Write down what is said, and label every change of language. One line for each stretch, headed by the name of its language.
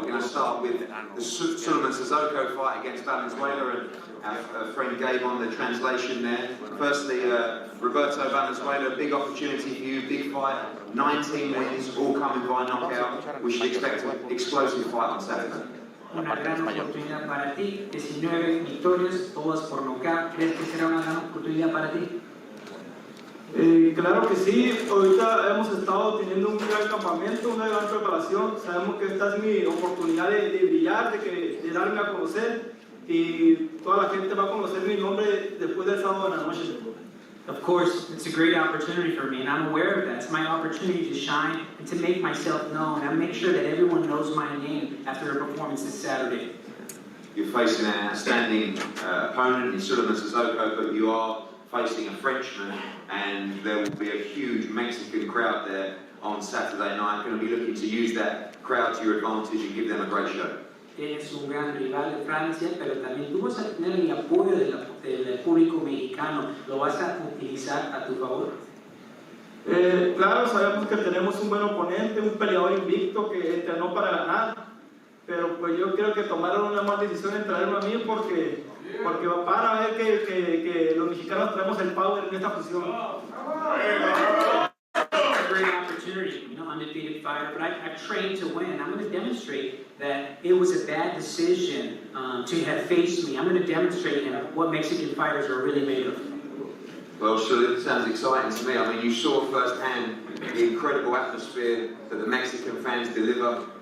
English: We're going to start with the Suleiman Sissoko fight against Valenzuela, and our friend gave on the translation there. Firstly, Roberto Valenzuela, big opportunity for you, big fight, 19 wins, all coming by knockout. We should expect an explosive fight on Saturday.
Spanish: Una gran oportunidad para ti, 19 victorias, todas por nocaut. ¿Crees que será una gran oportunidad para ti? Claro que sí, ahorita hemos estado teniendo un gran campamento, una gran preparación. Sabemos que esta es mi oportunidad de brillar, de darme a conocer, y toda la gente va a conocer mi nombre después del sábado de la noche.
English: Of course, it's a great opportunity for me, and I'm aware of that. It's my opportunity to shine and to make myself known and make sure that everyone knows my name after a performance this Saturday. You're facing an outstanding opponent in Suleiman Sissoko, but you are facing a Frenchman, and there will be a huge Mexican crowd there on Saturday night. Going to be looking to use that crowd to your advantage and give them a great show.
Spanish: Tienes un gran rival de Francia, pero también tú vas a tener el apoyo del público mexicano. ¿Lo vas a utilizar a tu favor? Claro, sabemos que tenemos un buen oponente, un peleador invicto que entrenó para ganar, pero pues yo creo que tomaron una mala decisión en traerlo a mí porque para ver que los mexicanos traemos el power en esta fusión.
English: Great opportunity, you know, undefeated fighter, but I trained to win. I'm going to demonstrate that it was a bad decision to have faced me. I'm going to demonstrate what Mexican fighters are really made of. Well, sure, it sounds exciting to me. I mean, you saw firsthand the incredible atmosphere that the Mexican fans deliver.